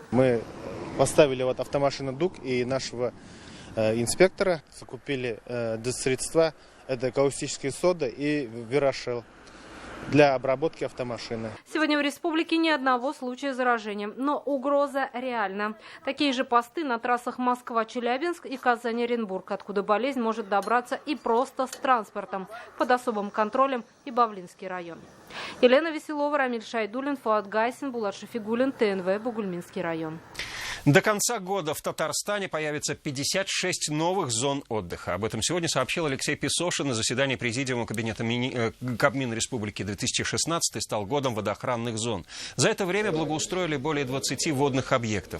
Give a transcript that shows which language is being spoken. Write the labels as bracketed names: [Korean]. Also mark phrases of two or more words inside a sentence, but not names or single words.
[Russian] Мы поставили вот автомашину ДУК и нашего инспектора, закупили средства, это каустическая сода и Верашел для обработки автомашины. Сегодня в республике ни одного случая заражения, но угроза реальна. Такие же посты на трассах Москва-Челябинск и Казань-Оренбург, откуда болезнь может добраться и просто с транспортом, под особым контролем и Бавлинский район. Елена Веселова, Рамиль Шайдуллин, Фуат Гайсин, Булат Шафигуллин, ТНВ, Бугульминский район. До конца года в Татарстане появится 56 новых зон отдыха. Об этом сегодня сообщил Алексей Песошин на заседании Президиума Кабинета Кабмина Республики. 2016 стал годом водоохранных зон. За это время благоустроили более 20 водных объектов.